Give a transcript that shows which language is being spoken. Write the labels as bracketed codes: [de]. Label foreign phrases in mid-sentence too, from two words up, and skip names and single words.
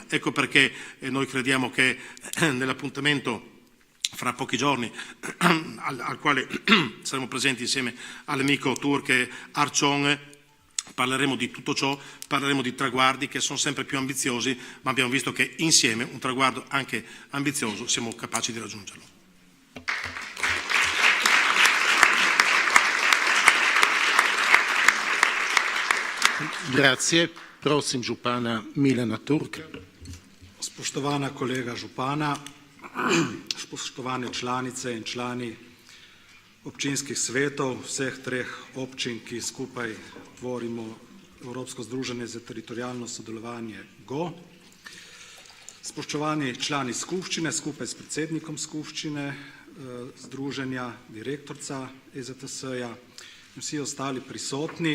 [it] Ecco perché noi crediamo che nell'appuntamento fra pochi giorni al quale saremo presenti insieme all'amico Turk Arcion, parleremo di tutto ciò, parleremo di traguardi che sono sempre più ambiziosi, ma abbiamo visto che insieme un traguardo anche ambizioso siamo capaci di raggiungerlo. Grazie. [sl] Prosim župana Milana Turka. Spoštovana kolega župana, spoštovane članice in člani občinskih svetov vseh treh občin, ki skupaj tvorimo Evropsko združenje za teritorijalno sodelovanje GO, spoštovani člani skupščine skupaj s predsednikom skupščine združenja, direktorica EZTS-ja in vsi ostali prisotni.